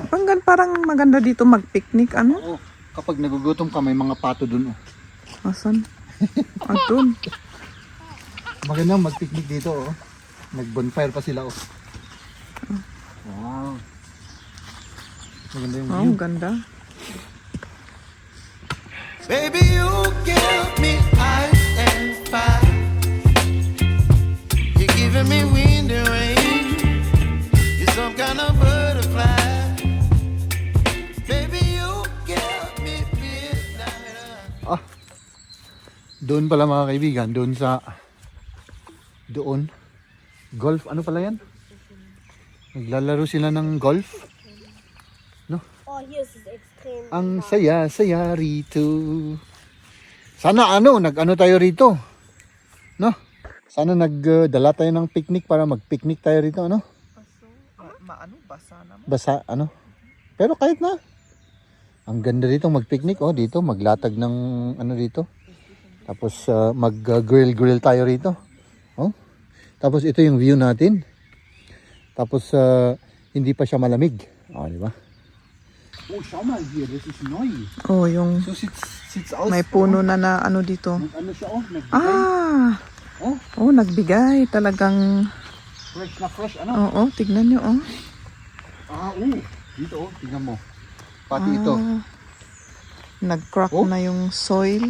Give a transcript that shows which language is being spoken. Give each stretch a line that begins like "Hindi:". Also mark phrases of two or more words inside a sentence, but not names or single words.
Filipino: Parang maganda dito mag-picnic, ano? Oo. Kapag nagugutom ka, may mga pato dun. Oh. Asan? Atun. Maganda mag-picnic dito. Oh. Nag-bonfire pa sila. Oh. Wow. Maganda yung view. Ganda.
English: Baby, you give me ice and fire. You're giving me wind and rain. You're some kind of butterfly. Baby, you give me midnight.
Filipino: Doon pala mga kaibigan, doon sa golf, ano pala yan? Naglalaro sila ng golf. No?
German: Oh, hier ist es extrem.
Filipino: Ang saya-saya rito. Sana nag-ano tayo rito. No? Sana nagdala tayo ng picnic para mag-picnic tayo rito, ano? Basa naman. Basa, ano? Pero kahit na. Ang ganda dito mag-picnic, oh, dito maglatag ng ano dito. Tapos mag-grill tayo rito. Oh. Tapos ito yung view natin. Tapos hindi pa siya malamig. Oh, di ba?
German: Oh, schau mal hier, das ist neu.
Filipino: Oh, yung
German: So sit's aus.
Filipino: may puno na ano dito. Ano siya, oh, nagbigay. Oh, Nagbigay. Talagang, fresh na fresh, ano? oo, tignan nyo, oh. Dito, oh, tingnan mo. Pati ito. Nag-crack Oh. na yung soil.